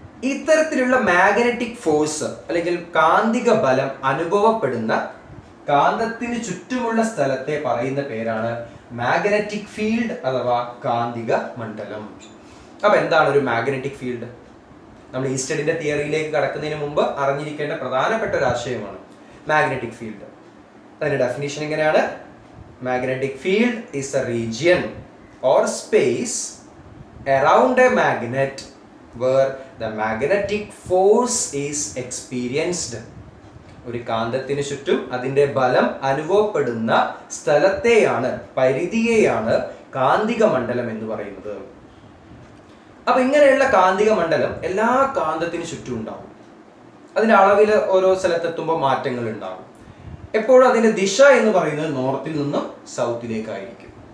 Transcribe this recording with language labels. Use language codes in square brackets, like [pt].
[ml] ഇത്തരത്തിലുള്ള magnetic force അല്ലെങ്കിൽ കാന്തിക ബലം അനുഭവപ്പെടുന്ന കാന്തത്തിന് ചുറ്റുമുള്ള സ്ഥലത്തെ പറയുന്ന പേരാണ് മാഗ്നറ്റിക് ഫീൽഡ് അഥവാ കാന്തിക മണ്ഡലം. അപ്പൊ എന്താണ് ഒരു മാഗ്നറ്റിക് ഫീൽഡ്? നമ്മൾ ഈസ്റ്റഡിന്റെ തിയറിയിലേക്ക് കടക്കുന്നതിന് മുമ്പ് അറിഞ്ഞിരിക്കേണ്ട പ്രധാനപ്പെട്ട ഒരു ആശയമാണ് മാഗ്നറ്റിക് ഫീൽഡ്. അതിന്റെ ഡെഫിനിഷൻ എങ്ങനെയാണ്? [en] Magnetic field is a region or space around a magnet where the magnetic force is experienced. [ml] ഒരു കാന്തത്തിന് ചുറ്റും അതിന്റെ ബലം അനുഭവപ്പെടുന്ന സ്ഥലത്തെയാണ്, പരിധിയെയാണ് കാന്തിക മണ്ഡലം എന്ന് പറയുന്നത്. അപ്പൊ ഇങ്ങനെയുള്ള കാന്തിക മണ്ഡലം എല്ലാ കാന്തത്തിന് ചുറ്റും ഉണ്ടാവും. അതിന്റെ അളവിൽ ഓരോ സ്ഥലത്തെത്തുമ്പോൾ മാറ്റങ്ങൾ ഉണ്ടാകും. എപ്പോഴും അതിന്റെ ദിശ എന്ന് പറയുന്നത് നോർത്തിൽ നിന്നും സൗത്തിലേക്കായിരിക്കും.